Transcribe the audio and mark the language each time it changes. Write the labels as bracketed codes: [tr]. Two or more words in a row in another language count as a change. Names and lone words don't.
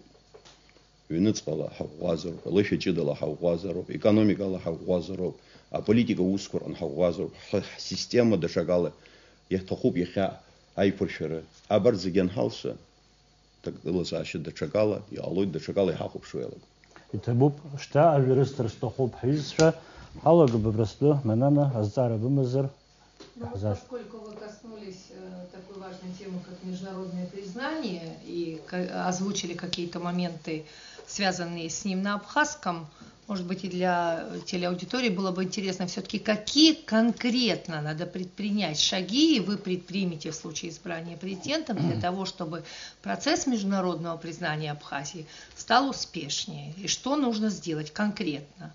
[ab] Ҩныҵҟала ҳаӷәӷәазароуп, алыхьаҷыдала ҳаӷәӷәазароуп, економикала ҳаӷәӷәазароуп, аполитика усқәаҟны ҳаӷәӷәазароуп, ҳсистема даҽакала иаҭахуп иахьа аиқәыршәара. Абарҭ зегьы анҳалша, ҭагылазаашьа даҽакала иҟалоит, даҽакала иҳахәаԥшуа иалагоит. Иҭабуп, шьҭа ажәарысҭар сҭахуп ҳҩызцәа. Ҳалагап абрастәы, Манана, азҵаара бымазар? [ru] Поскольку вы коснулись такой важной темы, как международное признание, и озвучили какие-то моменты, связанные с ним на абхазском, может быть, и для телеаудитории было бы интересно все-таки, какие конкретно надо предпринять шаги вы предпримете в случае избрания президентом для того, чтобы процесс международного признания Абхазии стал успешнее, и что нужно сделать конкретно?